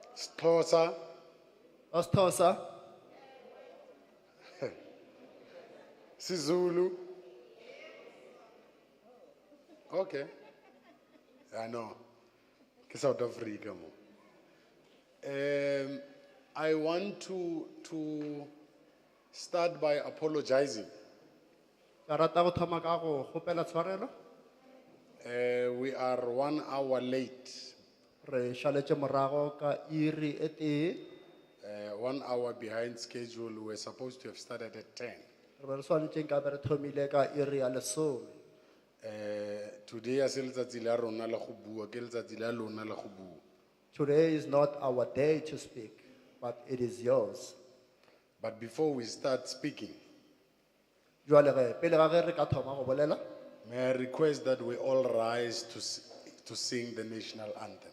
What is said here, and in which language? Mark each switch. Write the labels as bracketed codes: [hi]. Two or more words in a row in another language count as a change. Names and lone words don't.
[en] Xhosa, Asithosa, Sizulu. Okay. I know. [nso] Ke South Africa mo. [en] I want to start by apologizing. [nso] ka rata go thoma ka go kgopela tshwarelo. [en] We are 1 hour late. [nso] Re šaletše morago ka iri e tee. [en] 1 hour behind schedule. We're supposed to have started at 10. [nso] Re be re swanetšeng ka be re thomile ka iri ya lesome. [en] Today, [nso] a se letsatsi la rona la go bua, ke letsatsi la lona la go bua. [en] Today is not our day to speak, but it is yours. But before we start speaking, [nso] Jwale ge pele ga ge re ka thoma go bolela, [en] may I request that we all rise to sing the national anthem.